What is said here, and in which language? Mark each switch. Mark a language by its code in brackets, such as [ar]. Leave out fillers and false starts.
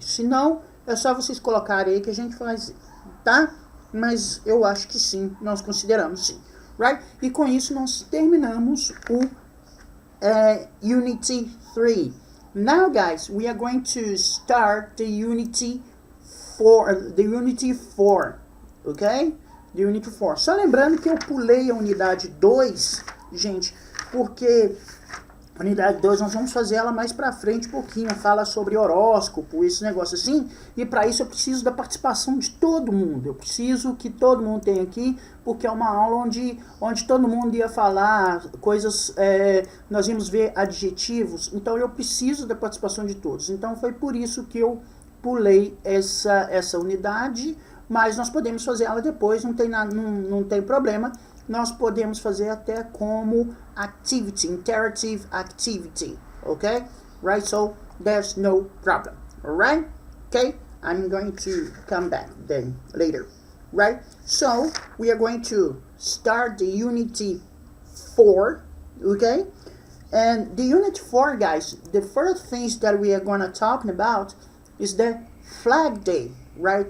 [pt] Se não, é só vocês colocarem aí que a gente faz, tá? Mas eu acho que sim, nós consideramos sim. Right? E com isso nós terminamos o Unity 3. [en] Now, guys, we are going to start the Unity 4, ok? The Unity 4. [pt] Só lembrando que eu pulei a unidade 2, gente, porque a unidade 2 nós vamos fazer ela mais pra frente um pouquinho, fala sobre horóscopo, esse negócio assim, e para isso eu preciso da participação de todo mundo, eu preciso que todo mundo tenha aqui, porque é uma aula onde todo mundo ia falar coisas, nós íamos ver adjetivos, então eu preciso da participação de todos, então foi por isso que eu pulei essa unidade, mas nós podemos fazer ela depois, não tem problema. Nós podemos fazer até como activity, interactive activity, okay? [en] Right, so there's no problem, alright? Okay, I'm going to come back then later, right? So we are going to start the Unity 4, okay? And the Unit 4, guys, the first things that we are going to talk about is the Flag Day, right?